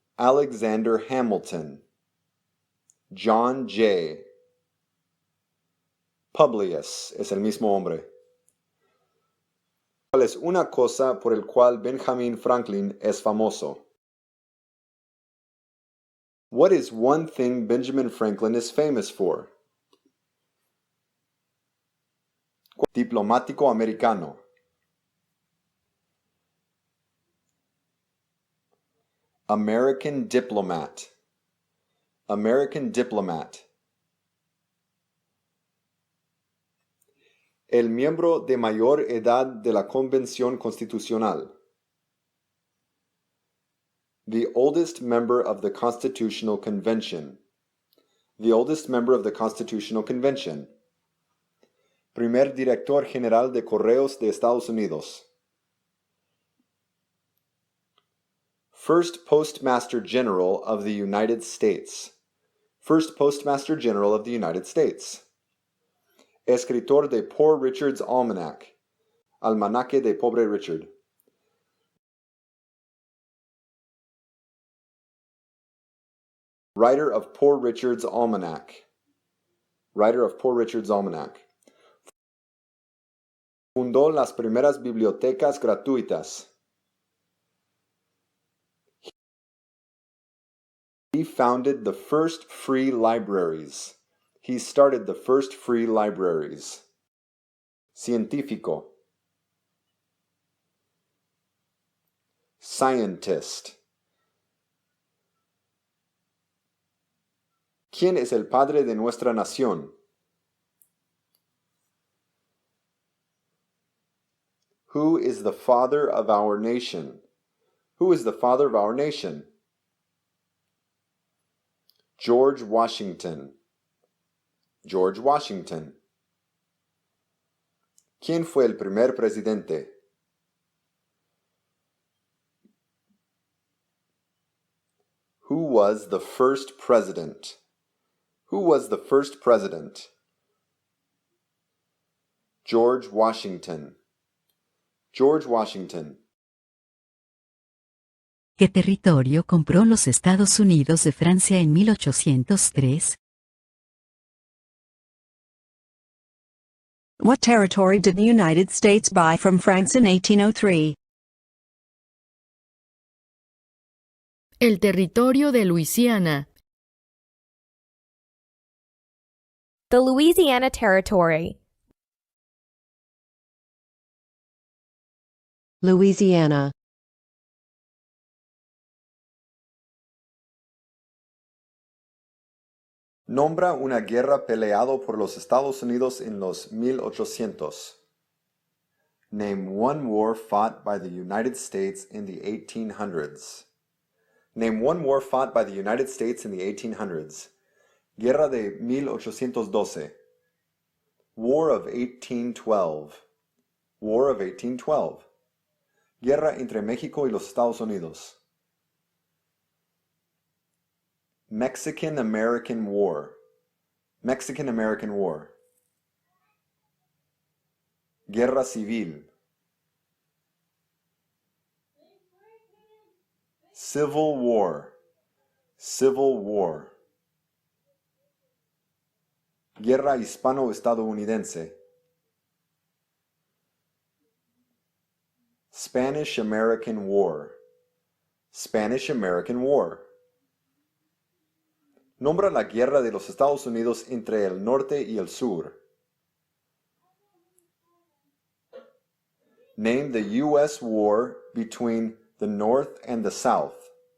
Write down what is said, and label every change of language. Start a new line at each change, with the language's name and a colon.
English: Alexander Hamilton. John Jay.
Spanish: Publius es el mismo hombre. ¿Cuál es una cosa por el cual Benjamin Franklin es famoso?
English: What is one thing Benjamin Franklin is famous for?
Spanish: Diplomático americano.
English: American diplomat. American diplomat.
Spanish: El miembro de mayor edad de la Convención Constitucional.
English: The oldest member of the Constitutional Convention. The oldest member of the Constitutional Convention.
Spanish: Primer director general de Correos de Estados Unidos.
English: First Postmaster General of the United States. First Postmaster General of the United States.
Spanish: Escritor de Poor Richard's Almanac. Almanaque de Pobre Richard.
English: Writer of Poor Richard's Almanac. Writer of Poor Richard's Almanac.
Spanish: Fundó las primeras bibliotecas gratuitas.
English: He founded the first free libraries. He started the first free libraries.
Spanish: Científico.
English: Scientist.
Spanish: ¿Quién es el padre de nuestra nación?
English: Who is the father of our nation? Who is the father of our nation? George Washington. George Washington.
Spanish: ¿Quién fue el primer presidente?
English: Who was the first president? Who was the first president? George Washington. George Washington.
Spanish: ¿Qué territorio compró los Estados Unidos de Francia en 1803?
English: What territory did the United States buy from France in 1803?
Spanish: El territorio de Luisiana.
English: The Louisiana Territory. Louisiana.
Spanish: Nombra una guerra peleado por los Estados Unidos en los 1800.
English: Name one war fought by the United States in the 1800s. Name one war fought by the United States in the 1800s.
Spanish: Guerra de 1812.
English: War of 1812. War of 1812.
Spanish: Guerra entre México y los Estados Unidos.
English: Mexican-American War. Mexican-American War.
Spanish: Guerra Civil.
English: Civil War. Civil War.
Spanish: Guerra hispano-estadounidense.
English: Spanish-American War. Spanish-American War.
Spanish: Nombra la guerra de los Estados Unidos entre el norte y el sur.
English: Name the U.S. war between the North and the South.